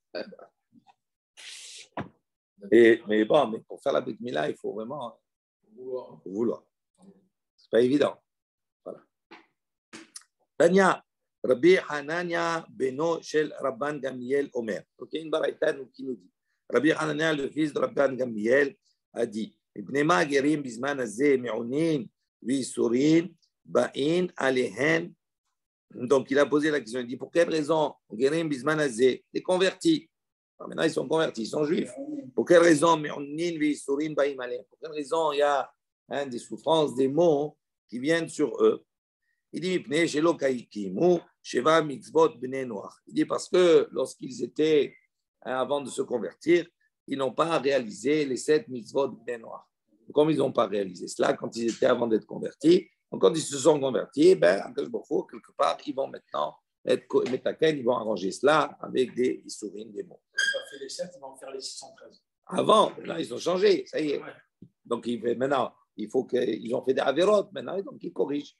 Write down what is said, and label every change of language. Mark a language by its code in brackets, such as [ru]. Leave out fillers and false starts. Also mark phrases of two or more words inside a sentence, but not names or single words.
[fr] Mais pour faire la brit mila, il faut vraiment vouloir. C'est pas évident. Voilà. [he] תניא, רבי חנניה בנו של רבן גמליאל אומר. [fr] Ok, une baraïta qui nous dit. Rabbi Hanania, le fils de Rabban Gamliel, a dit. [he] מפני מה גרים בזמן הזה מעונין ויסורין באין עליהם. [fr] Donc il a posé la question. Il dit pour quelle raison [he] גרים בזמן הזה, [fr] les convertis. Maintenant, ils sont convertis, ils sont juifs. Pour quelle raison? Pour quelle raison il y a des souffrances, des maux qui viennent sur eux? Il dit, il dit parce que lorsqu'ils étaient, avant de se convertir, ils n'ont pas réalisé les 7 [he] מצוות בני נח. [fr] Comme ils n'ont pas réalisé cela quand ils étaient avant d'être convertis, donc quand ils se sont convertis, quelque part, ils vont maintenant être métaken, ils vont arranger cela avec des issourines, des mots. Ils ont fait les 7, ils vont faire les 613. Avant, là, ils ont changé, ça y est. Ouais. Donc, maintenant, il faut qu'ils ont fait des avérotes, maintenant, donc ils corrigent.